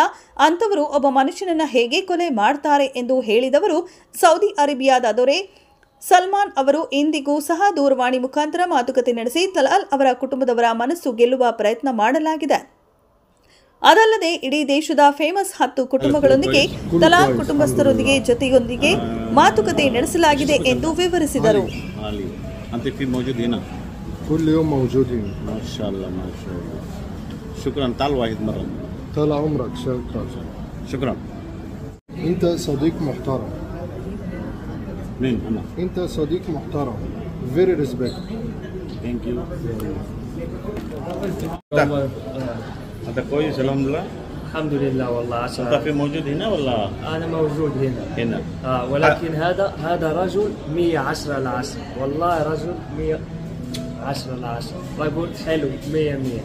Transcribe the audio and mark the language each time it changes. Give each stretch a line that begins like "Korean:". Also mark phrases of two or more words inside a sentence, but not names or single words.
Kannada: ಅಂತವರು ಒಬ್ಬ ಮನುಷ್ಯನನ್ನ ಹೇಗೆ ಕೊಲೆ ಮಾಡ್ತಾರೆ ಎಂದು ಹೇಳಿದವರು ಸೌದಿ ಅರೇಬಿಯಾದ ದೊರೆ ಸಲ್ಮಾನ್ ಅವರು ಇಂದಿಗೂ ಸಹ ದೂರವಾಣಿ ಮುಖಾಂತರ ಮಾತುಕತೆ ನಡೆಸಿ ತಲಾಲ್ ಅವರ ಕುಟುಂಬದವರ ಮನಸ್ಸು ಗೆಲ್ಲುವ ಪ್ರಯತ್ನ ಮಾಡಲಾಗಿದೆ. ಅದಲ್ಲದೆ ಇಡೀ ದೇಶದ ಫೇಮಸ್ 10 ಕುಟುಂಬಗಳೊಂದಿಗೆ ತಲಾಲ್ ಕುಟುಂಬಸ್ಥರೊಂದಿಗೆ ಜೊತೆಯೊಂದಿಗೆ ಮಾತುಕತೆ ನಡೆಸಲಾಗಿದೆ ಎಂದು ವಿವರಿಸಿದರು.
Arabic: كل يوم موجودين ما شاء الله ما شاء الله. شكرا. طال واحد مرة. طال عمرك. شكرا. انت صديق محترم. مين انا؟ انت صديق محترم.
English: very respect. thank you.
Arabic: هذا كويس الحمد لله. الحمد لله والله. انت في موجود هنا ولا؟ انا موجود هنا. ولكن هذا رجل 110/10 والله رجل 110/10 رجل حلو 100.